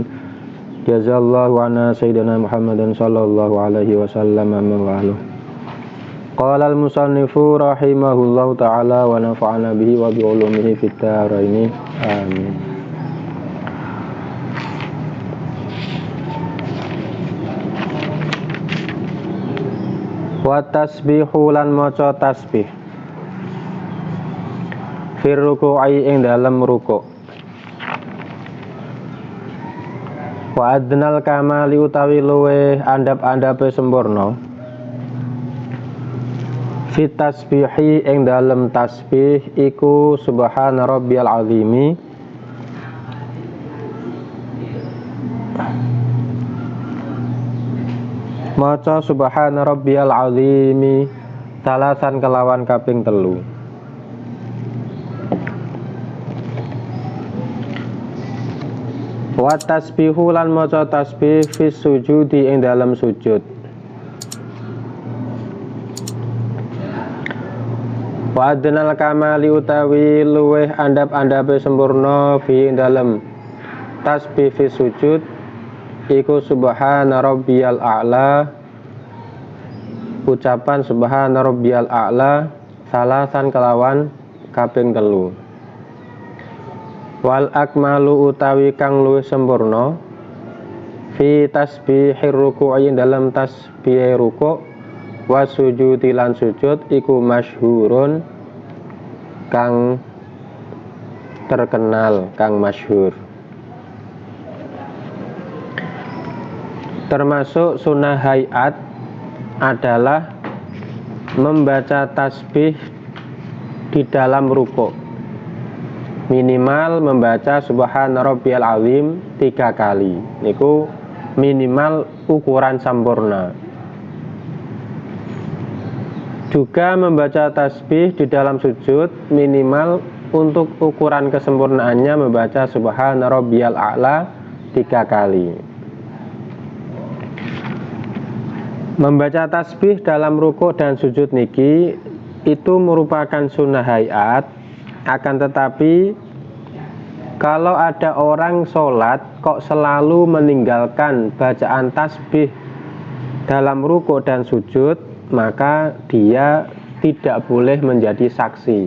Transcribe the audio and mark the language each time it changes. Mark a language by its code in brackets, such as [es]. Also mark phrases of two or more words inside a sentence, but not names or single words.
[ar] جزى الله عنا سيدنا محمدا صلى الله عليه وسلم وقال المصنف رحمه الله تعالى ونفعنا به وبعلومه في الدارين. Amin. والتسبيح [jv] lan maca tasbih [ar] في الركوع [jv] ing dalem ruku'. [ar] وأدنى الكمال [jv] utawi luwe andhap-andhape sempurna [ar] في التسبيح [jv] ing dalem tasbih iku [ar] سبحان ربي العظيم [jv] maca [ar] سبحان ربي العظيم ثلاثا [jv] kelawan kaping 3. [ar] والتسبيح [jv] lan maca tasbih [ar] في السجود [jv] ing dalam sujud. [ar] وأدنى الكمال [jv] utawi luweh andhap-andhape sempurna fi ing dalam tasbih [ar] في السجود [jv] iku [ar] سبحان ربي الأعلى, [jv] ucapan [ar] سبحان ربي الأعلى ثلاثا [jv] kelawan kaping 3. [ar] والأكمل [jv] utawi kang luwih sempurna [ar] في تسبيح الركوع [jv] dalam tasbih ruku' [ar] والسجود [jv] lan sujud iku masyhurun kang terkenal, kang masyhur. [id] Termasuk sunnah hayat adalah membaca tasbih di dalam ruku'. Minimal membaca [ar] سبحان ربي العظيم [id] 3 kali. [jv] Niku minimal ukuran sempurna. [id] Juga membaca tasbih di dalam sujud minimal untuk ukuran kesempurnaannya membaca [ar] سبحان ربي الأعلى [id] 3 kali. Membaca tasbih dalam rukuk dan sujud niki itu merupakan sunnah hayat. Akan tetapi kalau ada orang sholat kok selalu meninggalkan bacaan tasbih dalam ruku' dan sujud, maka dia tidak boleh menjadi saksi.